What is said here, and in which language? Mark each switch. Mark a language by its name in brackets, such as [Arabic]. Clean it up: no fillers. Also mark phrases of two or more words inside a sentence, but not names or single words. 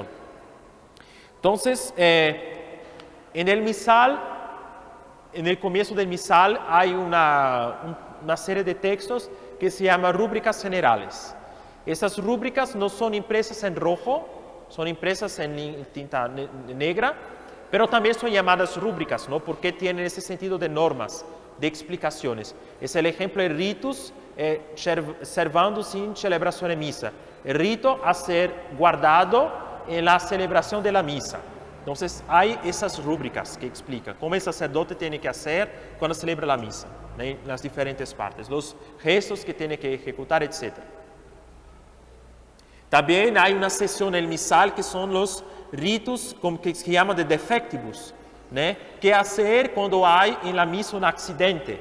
[Spanish] Entonces, en el misal, en el comienzo del misal hay una serie de textos que se llama rúbricas generales. Esas rúbricas no son impresas en rojo, son impresas en tinta negra, pero también son llamadas rúbricas, ¿no? Porque tienen ese sentido de normas, de explicaciones. [Latin] Es el ejemplo de ritus servandus in celebrazione missa. [Spanish] El rito a ser guardado en la celebración de la misa. Entonces hay esas rúbricas que explican cómo el sacerdote tiene que hacer cuando celebra la misa, en las diferentes partes, los gestos que tiene que ejecutar, etc. También hay una sesión en el misal que son los ritos que se llaman [Latin] de defectibus, [Spanish] ¿qué hacer cuando hay en la misa un accidente?